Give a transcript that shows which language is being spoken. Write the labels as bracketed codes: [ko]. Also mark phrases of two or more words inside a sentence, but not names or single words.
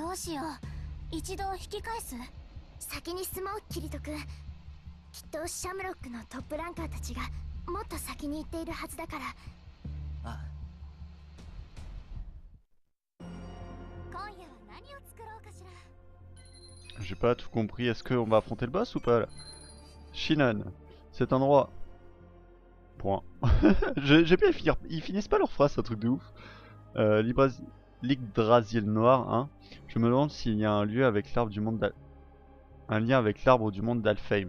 [ja] どうしよう。一度引き返す？先に進もう、キリト君。きっとシャムロックのトップランカーたちがもっと先に行っているはずだから。ああ。今夜は何を作ろうかしら。 [fr] J'ai pas tout compris, est-ce qu'on va affronter le boss ou pas là? Shinan, cet endroit. Point. J'ai bien finir. Ils finissent pas leur phrase, c'est un truc de ouf. L'Yggdrasil noir, hein. Je me demande s'il y a un lieu avec l'arbre du monde un lien avec l'arbre du monde d'Alfheim.